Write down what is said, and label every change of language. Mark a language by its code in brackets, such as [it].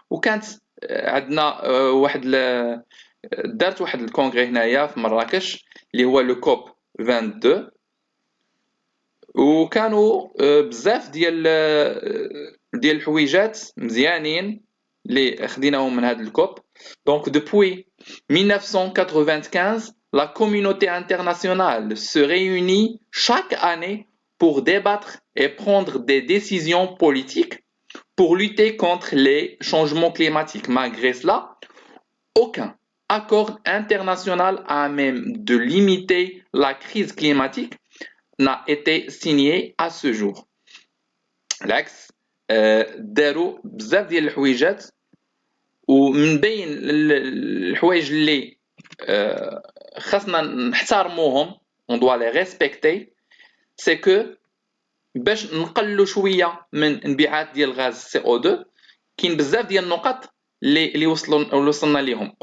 [ar] وكانت عندنا دارت واحد الكونغري هنايا في مراكش اللي هو لو كوب 22, وكانوا بزاف ديال الحويجات مزيانين اللي خديناهم من هذا الكوب. [fr] Donc depuis 1995, la communauté internationale se réunit chaque année pour débattre et prendre des décisions politiques pour lutter contre les changements climatiques. Malgré cela, aucun accord international à même de limiter la crise climatique n'a été signé à ce jour. [ar] العكس, داروا بزاف ديال الحويجات, ومن بين الحوايج اللي خاصنا نحترموهم, [fr] on doit les respecter, c'est que [ar] باش نقللوا شويه من انبعاث ديال غاز CO2 كاين بزاف ديال النقط اللي وصلنا ليهم.